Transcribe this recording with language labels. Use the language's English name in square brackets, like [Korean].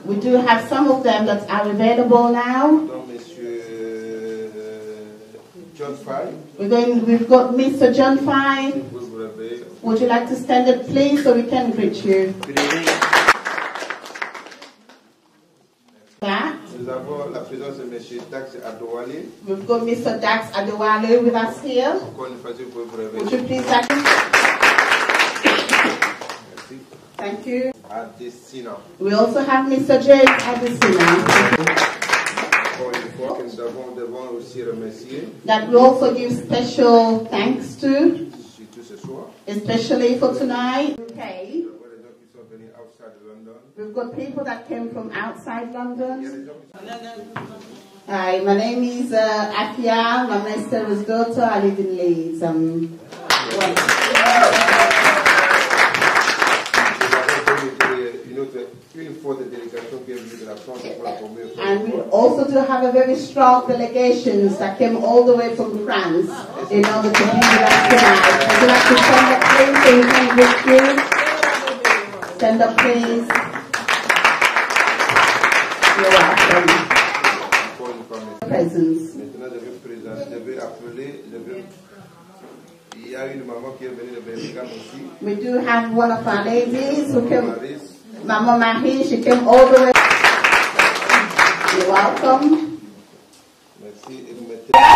[English] we do have some of them that are available now. [French] Donc, monsieur John Fay. [English] We've got Mr. John Fine. [French] Vous vous levez. [English] Would you like to stand up, please, so we can greet you? That. [French] Nous avons la présence de monsieur Dax Adouali. [English] We've got Mr. Dax Adewale with us here. [French] Encore une fois, vous pouvez vous lever. [English] Would you please stand? [French] Merci. [English] Thank you. Adesina. We also have Mr. James Adesina. [French] Encore une fois, que nous devons aussi remercier. [English] That we also give special thanks to, [French] Surtout ce soir. [English] especially for tonight. Okay. [French] Nous avons les gens qui sont venus outside de London. [English] We've got people that came from outside [French] Il y a [English] London. [French] des gens qui [English] Hi, my name is Afia. I'm my sister's daughter. I live in Leeds. [French] Nous avons une forte délégation qui est venue de la France pour la première fois. [English] And we also do have a very strong delegations that came all the way from France in order to be with us tonight. Would you like to stand up, please, so we can greet you? Stand up, please. You're welcome. [French] Encore une fois, merci. [English] Presence. [French] Maintenant, je vais appeler, il y a une maman qui est venue de Birmingham aussi. [English] We do have one of our ladies who came, Maris. Mama Mahi, she came all the way. You're welcome. [French] Merci. Et vous mettez...